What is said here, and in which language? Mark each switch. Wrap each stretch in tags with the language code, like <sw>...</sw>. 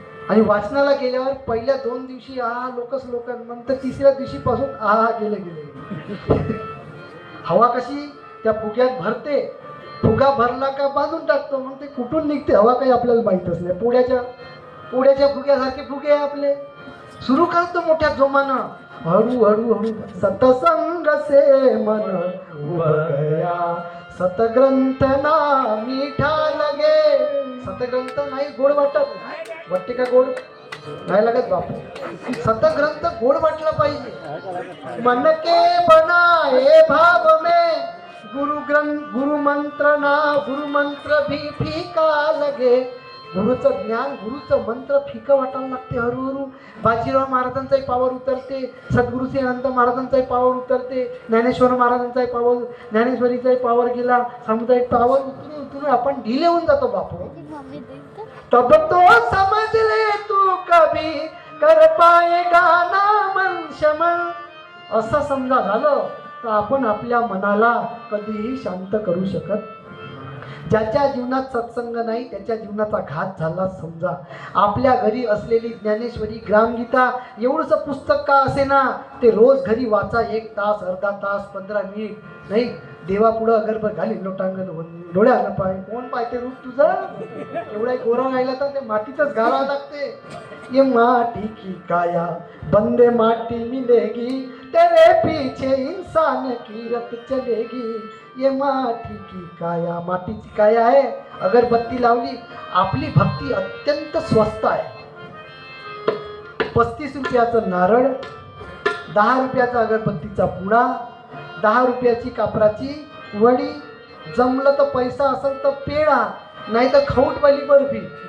<mr>आणि वाचनाला गेल्यावर पहिल्या 2 दिवशी आहा लोकच लोक, नंतर तिसऱ्या दिवशी पासून आहा गेले गेले. हवा कशी त्या फुग्यात भरते, फुगा भरला का बांधून टाकतो, मग ते कुठून निघते हवा काही आपल्याला माहीतच नाही. पुण्याच्या फुग्यासारखे फुगे आहे आपले. सुरू करतो मोठ्या जोमानं, हळू हळू हळू.</mr> <hi>सतसंग से मन उब गया, सतग्रंथना मीठा लगे.</hi> <mr>सतग्रंथ नाही गोड वाटत, वाटते का गोड? नाही लागत बापू. सतग्रंथ गोड वाटला पाहिजे.</mr> <hi>मन के बनाए भाव में गुरु मंत्र ना, गुरु मंत्र भी फीका लगे.</hi> <mr>गुरुचं ज्ञान, गुरुचं मंत्र फिकं वाटायला लागते हळूहळू. बाजीराव महाराजांचाही पावर उतरते, सद्गुरु श्री अनंत महाराजांचाही पावर उतरते, ज्ञानेश्वर महाराजांचाही पावर, ज्ञानेश्वरीचाही पावर गेला, सामुदायिक पावर उतरून उतरून आपण ढिले होऊन जातो बापू.</mr> <hi>तब तो समझ ले तू कभी कर पाएगा ना मन शमन.</hi> <mr>असं समजा झालं तर आपण आपल्या मनाला कधीही शांत करू शकत. ज्याच्या जीवनात सत्संग नाही त्याच्या जीवनाचा घात झाला समजा. आपल्या घरी असलेली ज्ञानेश्वरी, ग्रामगीता एवढंसं पुस्तक का असे ना, ते रोज घरी वाचा. 1 तास, अर्धा तास, 15 मिनिट. नाही देवापुढं अगरबत्ती घाली लोटांगण डोळ्यानं पाय. कोण पाहते रूप तुझं? एवढा गोरा राहिला तर ते मातीतच घालावं लागते.</mr> <hi>ये माटी की काया बंदे माटी मिलेगी, तेरे पीछे इंसान की रत चलेगी. ये माटी की काया,</hi> <mr>मातीची काया आहे. अगरबत्ती लावली. आपली भक्ती अत्यंत स्वस्त आहे. 35 रुपयाचं नारळ, 10 रुपयाचा अगरबत्तीचा पुडा, 10 रुपयाची कापराची वडी, जमलं तर पैसा असेल तर पेढा, नाही तर खाऊटवाली बर्फी.</mr>